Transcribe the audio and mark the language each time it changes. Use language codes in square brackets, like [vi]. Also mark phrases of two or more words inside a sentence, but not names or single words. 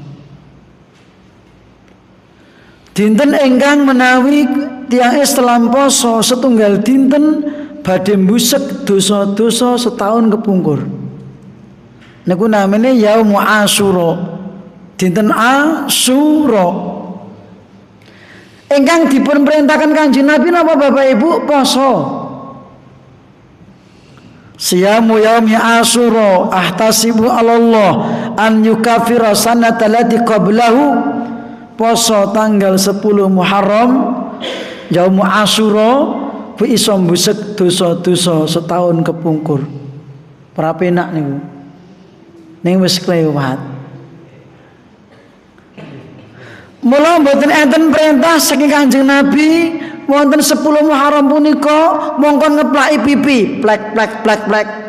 [jv] Dinten ingkang menawi tiyang Islam poso setunggal dinten badhe mbusek dosa-dosa setahun kepungkur. Niku namanya Yaum Asyura. Dinten Asyura. Ingkang dipun perintahkan Kanjeng Nabi napa Bapak Ibu? Poso. [ar] صيام يوم عاشوراء أحتسب على الله أن يكفر السنة التي قبله. [jv] Poso tanggal 10 Muharram Yaum Asyura bu iso mbusek dosa-dosa setahun kepungkur. Prapenak niku. Ning wis kelewat. Mula mboten enten perintah saking Kanjeng Nabi wonten 10 Muharram punika mongkon ngeplaki pipi, plek plek plek plek.